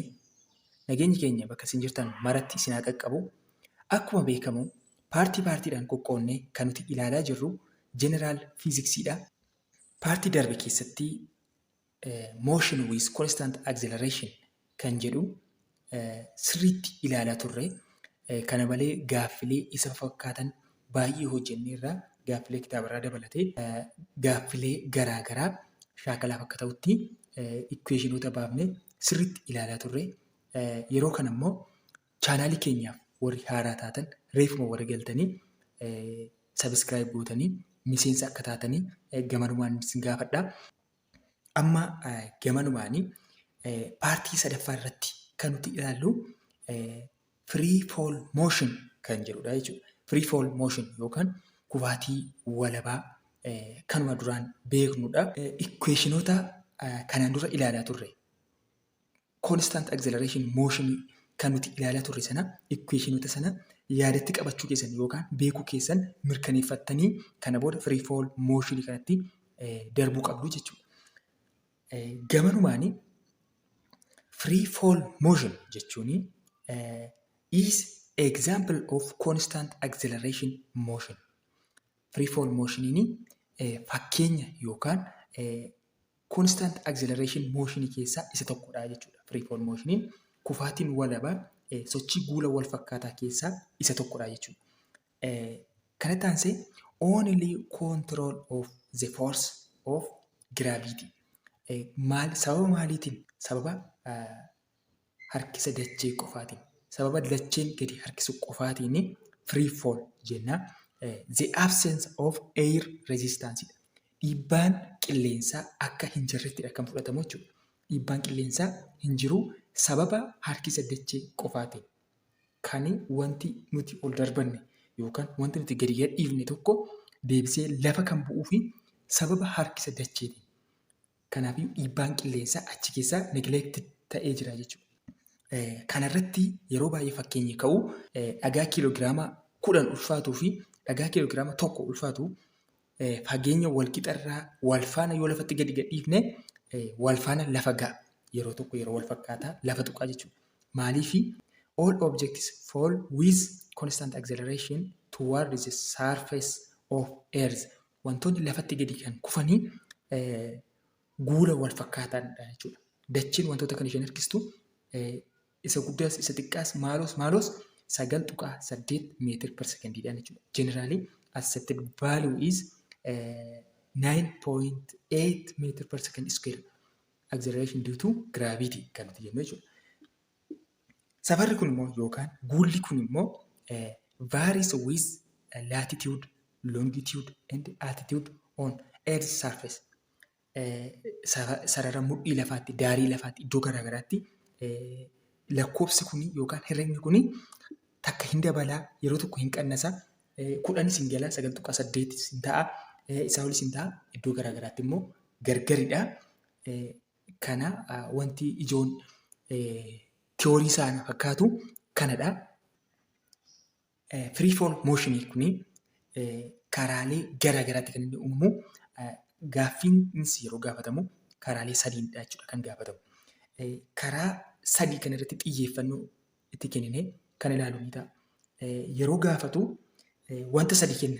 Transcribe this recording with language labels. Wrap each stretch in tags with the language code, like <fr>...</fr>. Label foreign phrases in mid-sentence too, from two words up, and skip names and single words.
<om>Nageenyi keenya bakka isin jirtan maratti isin haa qaqqabu. Akkuma beekamu paartiidhaan qoqqoodnee kan nuti ilaalaa jirru Jeneraal Fiiziksiidha. Paartii darbe keessatti</om> <en>motion with constant acceleration</en> <om>kan jedhu sirriitti ilaalaa turre. Kana malee gaaffilee isa fakkaatan baay'ee hojjenneerra. Gaaffilee kitaabarraa dabalatee gaaffilee garaagaraa shaakalaaf akka ta'utti ikweeshinoota baafnee sirriitti ilaalaa turre. Yeroo kana immoo chaanaalii keenyaaf warri haaraa taatan reefuma warri galtanii sabiskiraayib gootanii miseensa akka taatanii gamanumaan isin gaafadha. Amma gamanumaanii paartii sadaffaa irratti kan nuti ilaallu</om> <en>free fall motion</en> <om>kan jedhudha jechuudha.</om> <en>Free fall motion</en> <om>yookaan kufaatii walabaa kanuma duraan beeknudha. Ikweeshinoota kanaan dura ilaalaa turre.</om> <en>Constant acceleration motion</en> <om>kan nuti ilaalaa turre sana ikweeshinoota sana yaadatti qabachuu keessan yookaan beekuu keessan mirkaneeffattanii kana booda</om> <en>free fall motion</en> <om>kanatti darbuu qabdu jechuudha.</om> <en>Gamanumaanii free fall motion jechuun is example of constant acceleration motion. Free fall motioniin</en> <om>fakkeenya yookaan</om> <en>constant acceleration motion</en> <om>keessaa isa tokkodha jechuudha.</om> <en>Free fall motioniin</en> <om>kufaatiin walabaa sochii guula wal fakkaataa keessaa isa tokkodha jechuudha. Kanatti aansee</om> <en>only control of the force of gravity.</en> <om>Sababa maaliitiin? Sababa harkisa dachee qofaatiin. Sababa dacheen gadi harkisu qofaatiin</om> <en>free fall</en> <om>jenna.</om> <en>The absence of air resistance.</en> <om>Dhiibbaan qilleensaa akka hin jirrettidha kan fudhatamu jechuudha. Dhiibbaan qilleensaa hin jiru sababa harkisa dachee qofaatiin. Kan wanti nuti ol darbanne yookaan wanti nuti gadi gadhiifne tokko deebisee lafa kan bu'uu fi sababa harkisa dacheetiin. Kanaafuu dhiibbaan qilleensaa achi keessaa neglected ta'ee jira jechuudha. Kanarratti yeroo baay'ee fakkeenyi ka'u dhagaa kiiloogiraama 10 ulfaatuu fi dhagaa kiiloogiraama 1 ulfaatu fageenya walqixarraa walfaana yoo lafatti gadi gadhiifne walfaana lafa ga'a. Yeroo tokko yeroo wal fakkaataa lafa tuqaa jechuudha.</om> <en>Maaliifi all objects fall with constant acceleration toward the surface of earth.</en> <om>Wantoonni lafatti gadi kan kufanii guula wal fakkaataadha jechuudha. Dacheen wantoota kan isheen harkistu isa guddaas isa xiqqaas maalos 9.8</om> <en>meetir per secondiidhaan</en> <om>jechuudha.</om> <en>Generally accepted value is 9.8 meter per second square acceleration due to gravity</en> <om>kan nuti jennu jechuudha. Safarri kun immoo yookaan guulli kun immoo</om> <en>varies with latitude, longitude and altitude on earth's surface.</en> <om>Sarara mudhii lafaatti, daarii lafaatti, iddoo garaagaraatti lakkoofsi kun yookaan herregni kun takka hin dabalaa, yeroo tokko hin qannasaa, 10 hin galaa, 9.8 hin ta'a, isaa olis hin ta'a, iddoo garaagaraatti immoo gargaridha. Kana wanti ijoon tiyoorii isaa fakkaatu kanadha.</om> <en>Free fall motion</en> <om>kun karaalee garaagaraatti kan inni uumamu. Gaaffiinis yeroo gaafatamu karaalee sadiidha jechuudha kan gaafatamu. Karaa sadii kan irratti xiyyeeffannoo itti kennine kan ilaalu ni ta'a. Yeroo gaafatu wanta sadii kenna.</om>